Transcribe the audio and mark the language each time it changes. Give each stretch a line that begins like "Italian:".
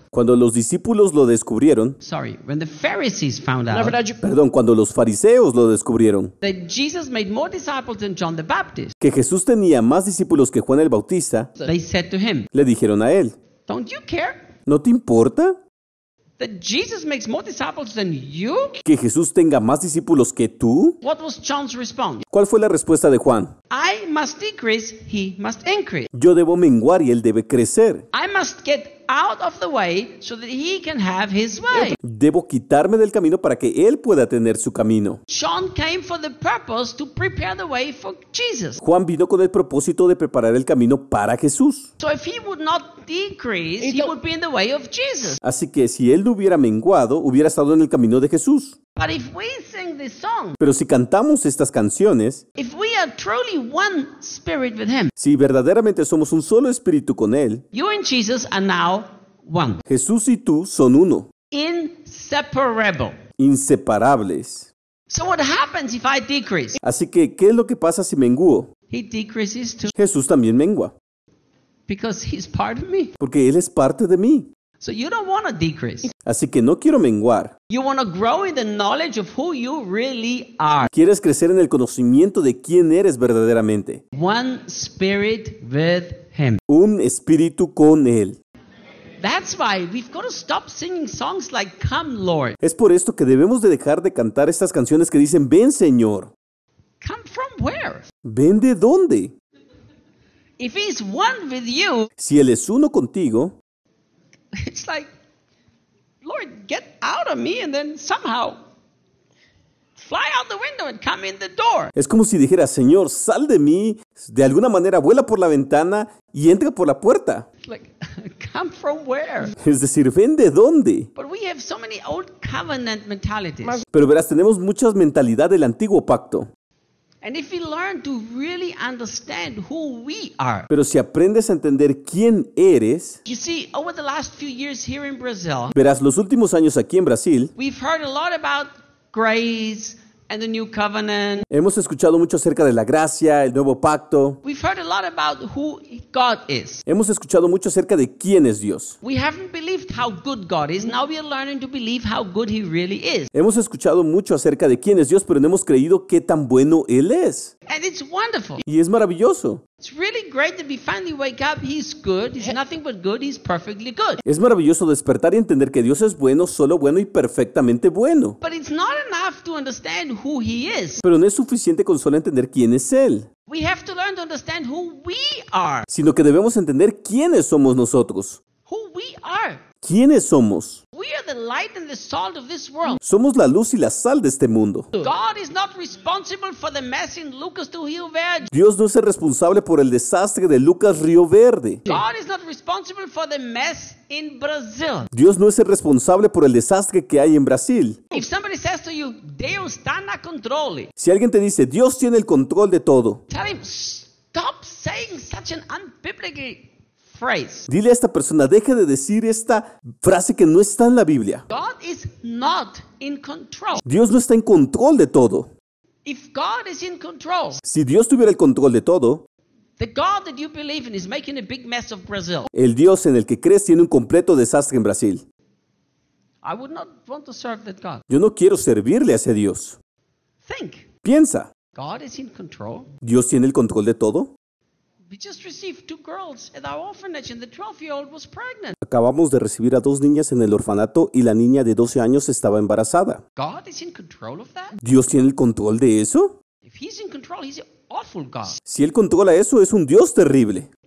Spanish: cuando los discípulos lo descubrieron,
English: sorry, when the Pharisees found out,
Spanish: perdón, cuando los fariseos lo descubrieron,
English: that Jesus made more disciples than John the Baptist,
Spanish: que Jesús tenía más discípulos que Juan el Bautista,
English: they said to him,
Spanish: le dijeron a él,
English: don't you care?
Spanish: ¿No te importa?
English: That Jesus makes more disciples than you?
Spanish: ¿Que Jesús tenga más discípulos que tú?
English: What was John's response?
Spanish: ¿Cuál fue la respuesta de Juan?
English: I must decrease, he must increase.
Spanish: Yo debo menguar y él debe crecer.
English: I must get out of the way so that he can have his way.
Spanish: Debo quitarme del camino para que él pueda tener su camino.
English: John came for the purpose to prepare the way for Jesus.
Spanish: Juan vino con el propósito de preparar el camino para Jesús.
English: So if he would not decrease, he would be in the way of Jesus.
Spanish: Así que si él no hubiera menguado, hubiera estado en el camino de Jesús.
English: But if we sing this song,
Spanish: pero si cantamos estas canciones,
English: if we are truly one spirit with him,
Spanish: si verdaderamente somos un solo espíritu con él,
English: you and Jesus are now one.
Spanish: Jesús y tú son uno.
English: Inseparable.
Spanish: Inseparables.
English: So what happens if I decrease?
Spanish: Así que, ¿qué es lo que pasa si menguo?
English: He decreases too.
Spanish: Jesús también mengua.
English: Because he's part of me.
Spanish: Porque él es parte de mí.
English: So you don't want to decrease.
Spanish: Así que no quiero menguar.
English: You want to grow in the knowledge of who you really are.
Spanish: Quieres crecer en el conocimiento de quién eres verdaderamente.
English: One spirit with him.
Spanish: Un espíritu con él.
English: That's why we've got to stop singing songs like Come Lord.
Spanish: Es por esto que debemos de dejar de cantar estas canciones que dicen Ven Señor.
English: Come from where?
Spanish: ¿Ven de dónde?
English: If he's one with you.
Spanish: Si él es uno contigo.
English: It's like, Lord, get out of me and then somehow fly out the window and come in the door.
Spanish: Es como si dijera, Señor, sal de mí, de alguna manera vuela por la ventana y entra por la puerta.
English: Like, come from where?
Spanish: Es decir, ven de dónde.
English: But we have so many old covenant mentalities.
Spanish: Pero verás, tenemos muchas mentalidad del antiguo pacto.
English: And if you learn to really understand who we are.
Spanish: Pero si aprendes a entender quién eres.
English: You see, over the last few years here in Brazil.
Spanish: Verás los últimos años aquí en Brasil.
English: We've heard a lot about grace and the new covenant.
Spanish: Hemos escuchado mucho acerca de la gracia, el nuevo pacto.
English: We've heard a lot about who God is.
Spanish: Hemos escuchado mucho acerca de quién es Dios.
English: We haven't believed how good God is. Now we are learning to believe how good he really is.
Spanish: Hemos escuchado mucho acerca de quién es Dios, pero no hemos creído qué tan bueno él es.
English: And it's wonderful.
Spanish: Y es maravilloso.
English: It's really great that we finally wake up. He's good. He's nothing but good. He's perfectly good.
Spanish: Es maravilloso despertar y entender que Dios es bueno, solo bueno y perfectamente bueno.
English: But it's not enough to understand who he is.
Spanish: Pero no es suficiente con solo entender quién es él.
English: We have to learn to understand who we are.
Spanish: Sino que debemos entender quiénes somos nosotros.
English: Who we are.
Spanish: ¿Quiénes somos?
English: We are the light and the salt of this world.
Spanish: Somos la luz y la sal de este mundo.
English: God is not responsible for the mess in Lucas to Rio Verde.
Spanish: Dios no es el responsable por el desastre de Lucas Río Verde.
English: God is not responsible for the mess in Brazil.
Spanish: Dios no es el responsable por el desastre que hay en Brasil.
English: If somebody says to you,
Portuguese: Deus está na controle.
Spanish: Si alguien te dice, Dios tiene el control de todo.
English: Tell him, stop saying such an unbiblical phrase.
Spanish: Dile a esta persona, deje de decir esta frase que no está en la Biblia.
English: God is not in control.
Spanish: Dios no está en control de todo.
English: If God is in control,
Spanish: si Dios tuviera el control de todo,
English: the God that you believe in is making a big mess of Brazil.
Spanish: El Dios en el que crees tiene un completo desastre en Brasil.
English: I would not want to serve that God.
Spanish: Yo no quiero servirle a ese Dios.
English: Think.
Spanish: Piensa.
English: God is in control.
Spanish: ¿Dios tiene el control de todo?
English: We just received two girls at our orphanage and the 12-year-old was pregnant.
Spanish: Acabamos de recibir a dos niñas en el orfanato y la niña de 12 años estaba embarazada.
English: God is in control of that?
Spanish: ¿Dios tiene el control de eso?
English: If he's in control, he's an awful God.
Spanish: Si él controla eso, es un Dios terrible.